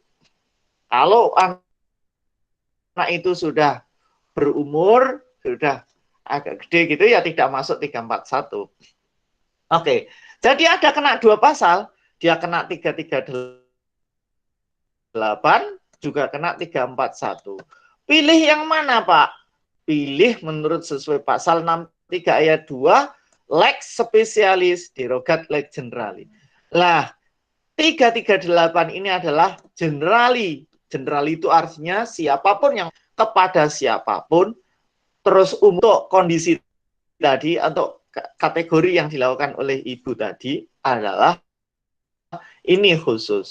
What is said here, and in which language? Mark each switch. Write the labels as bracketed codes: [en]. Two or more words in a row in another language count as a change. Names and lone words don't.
[id] Kalau anak itu sudah berumur, sudah agak gede gitu ya tidak masuk 341. Oke. Jadi ada kena dua pasal, dia kena 338 juga kena 341. Pilih yang mana, Pak? Pilih menurut sesuai pasal 63 ayat 2 [la] lex specialis derogat lex generali. [id] Lah, 338 ini adalah generali. Generali itu artinya siapapun yang kepada siapapun, terus untuk kondisi tadi atau kategori yang dilakukan oleh ibu tadi adalah ini khusus.